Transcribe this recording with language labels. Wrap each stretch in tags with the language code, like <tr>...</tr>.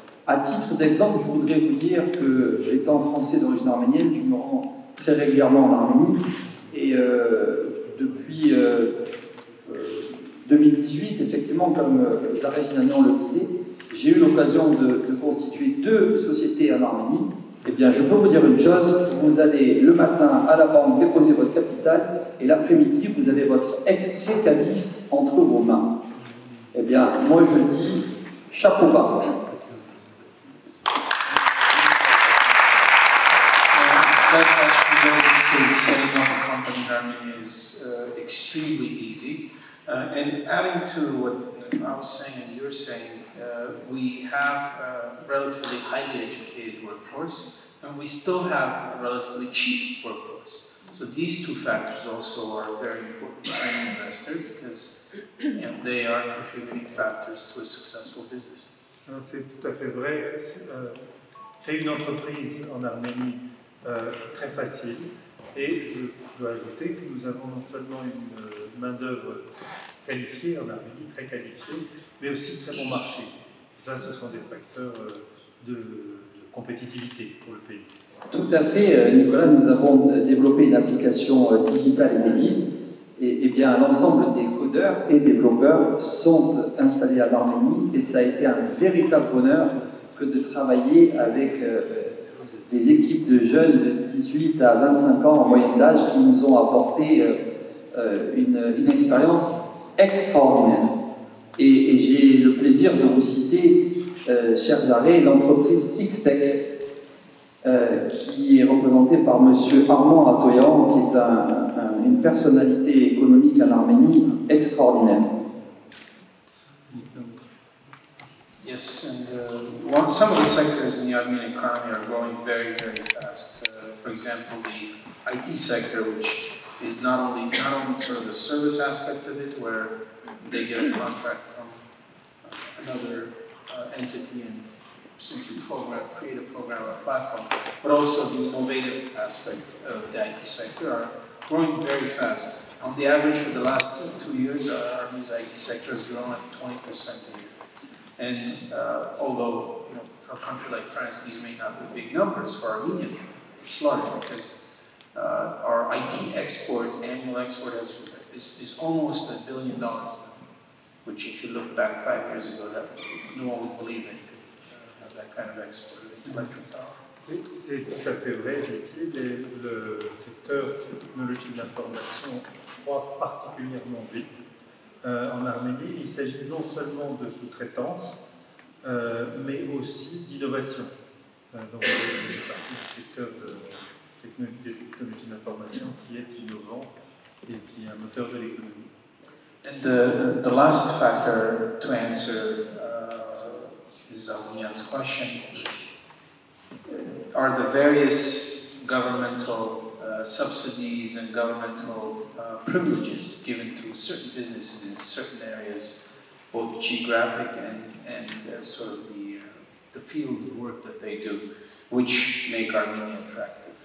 <fr>À titre d'exemple, je voudrais vous dire que, étant français d'origine arménienne, je me rends très régulièrement en Arménie, et depuis 2018, effectivement, comme Zareh Sinanian le disait, j'ai eu l'occasion de constituer 2 sociétés en Arménie. Eh bien, je peux vous dire une chose, vous allez le matin à la banque déposer votre capital, et l'après-midi, vous avez votre extrait CABIS entre vos mains. Eh bien, moi je dis chapeau bas.</fr> <en>That actually goes to setting up a company in Armenia is extremely easy. And adding to what I was saying and you're saying, we have a relatively highly educated workforce, and we still have a relatively cheap workforce. So these 2 factors also are very important for any investor, because they are contributing factors to a successful business.</en> <fr>C'est tout à fait vrai. Créer une entreprise en Arménie très facile, et je dois ajouter que nous avons non seulement une main-d'œuvre qualifiée en Arménie, très qualifiée, mais aussi très bon marché. Ça, ce sont des facteurs de compétitivité pour le pays. Tout à fait, Nicolas, nous avons développé une application digitale et mobile, et bien l'ensemble des codeurs et développeurs sont installés en Arménie, et ça a été un véritable bonheur que de travailler avec des équipes de jeunes de 18 à 25 ans en moyenne d'âge qui nous ont apporté une expérience extraordinaire. Et j'ai le plaisir de vous citer, chers Arrêts, l'entreprise X-Tech, qui est représentée par M. Armand Atoyan, qui est une personnalité économique en Arménie extraordinaire.</fr> <en>Yes, and some of the sectors in the Armenian economy are growing very, very fast. For example, the IT sector, which is not only sort of the service aspect of it, where they get a contract from another entity and simply create a program or platform, but also the innovative aspect of the IT sector are growing very fast. On the average, for the last 2 years, Armenia's IT sector has grown at 20% a year. And although, for a country like France, these may not be big numbers, for Armenia, it's large because our IT export, annual export, is almost $1 billion now, which if you look back 5 years ago, that no one would believe it. That kind of export of intellectual power.</en> <fr>C'est tout à fait vrai, Jackie. Le secteur de technologie de l'information croît particulièrement vite. En Arménie, il s'agit non seulement de sous-traitance, mais aussi d'innovation. Donc, il fait partie du secteur des technologies de l'information qui est innovant et qui est un moteur de l'économie.</fr> <en>And the last factor to answer Zalmian's question are the various governmental subsidies and governmental privileges given to certain businesses in certain areas, both geographic and sort of the field of work that they do, which make Armenia attractive.</en>